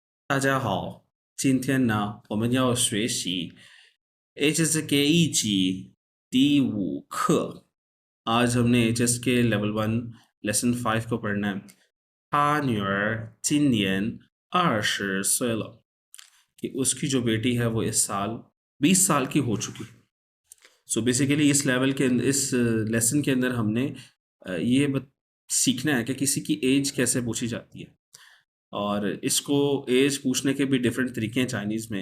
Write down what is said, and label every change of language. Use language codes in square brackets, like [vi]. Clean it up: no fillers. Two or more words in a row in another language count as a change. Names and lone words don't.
[zh] 大家好，今天呢，我们要学习 HSK 一级第5课। [hi] आज हमने HSK लेवल 1 लेसन 5 को पढ़ना है। [zh] 他女儿今年20岁了 [hi] कि उसकी जो बेटी है वो इस साल 20 साल की हो चुकी। [en] so basically [hi] इस लेवल के इस लेसन के अंदर हमने सीखना है कि किसी की एज कैसे पूछी जाती है। और इसको एज पूछने के भी डिफरेंट तरीके हैं चाइनीज़ में।